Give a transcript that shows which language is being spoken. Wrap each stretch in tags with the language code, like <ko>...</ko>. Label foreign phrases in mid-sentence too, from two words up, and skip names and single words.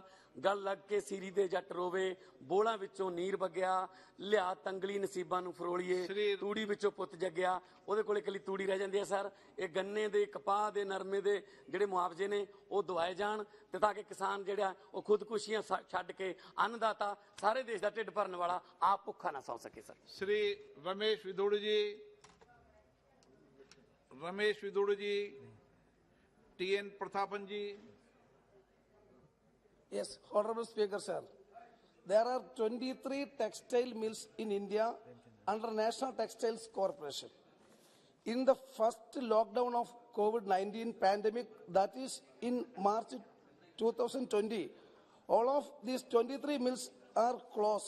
<pa>ਗਲ ਲੱਗ ਕੇ ਸੀਰੀ ਦੇ ਜੱਟ ਰੋਵੇ, ਬੋਲਾਂ ਵਿੱਚੋਂ ਨੀਰ ਵਗਿਆ, ਲਿਆ ਤੰਗਲੀ ਨਸੀਬਾਂ ਨੂੰ ਫਰੋਲੀਏ, ਤੂੜੀ ਵਿੱਚੋਂ ਪੁੱਤ ਜੱਗਿਆ। ਉਹਦੇ ਕੋਲ ਇਕੱਲੀ ਤੂੜੀ ਰਹਿ ਜਾਂਦੀ ਹੈ ਸਰ। ਇਹ ਗੰਨੇ ਦੇ, ਕਪਾਹ ਦੇ, ਨਰਮੇ ਦੇ ਜਿਹੜੇ ਮੁਆਵਜ਼ੇ ਨੇ ਉਹ ਦਵਾਏ ਜਾਣ ਤੇ ਤਾਂ ਕਿ ਕਿਸਾਨ ਜਿਹੜਾ ਉਹ ਖੁਦਕੁਸ਼ੀਆਂ ਛੱਡ ਕੇ ਅੰਨਦਾਤਾ ਸਾਰੇ ਦੇਸ਼ ਦਾ ਢਿੱਡ ਭਰਨ ਵਾਲਾ ਆਪ ਭੁੱਖਾ ਨਾ ਸੌ ਸਕੇ ਸਰ।</pa> <hi>श्री रमेश विदुड़ जी। रमेश विदुड़ जी। T.N. Prathapan ji.</hi> <en>Yes, Honorable Speaker, sir. There are 23 textile mills in India under National Textiles Corporation. In the first lockdown of COVID-19 pandemic, that is in March 2020, all of these 23 mills are closed.</en>